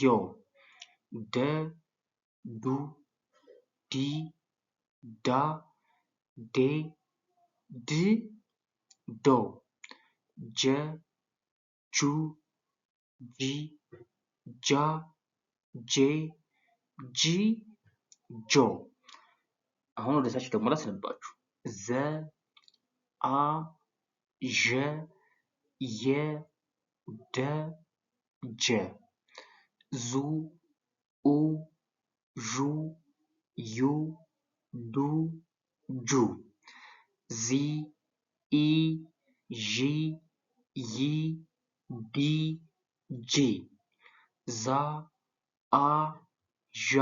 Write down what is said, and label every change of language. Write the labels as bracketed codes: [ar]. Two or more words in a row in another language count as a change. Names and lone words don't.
[am] ደ ዱ ዲ ዳ ዴ ድ ዶ ጀ ጁ ጂ ጃ ጄ ጂ ጆ። አሁን ወደ ታች ደግሞ ላስነባችሁ። ዘ አ ዠ የ ደ ጀ ዙ ኡ ዡ ዩ ዱ ጁ ዚ ኢ ዢ ይ ዲ ጂ ዛ አ ዣ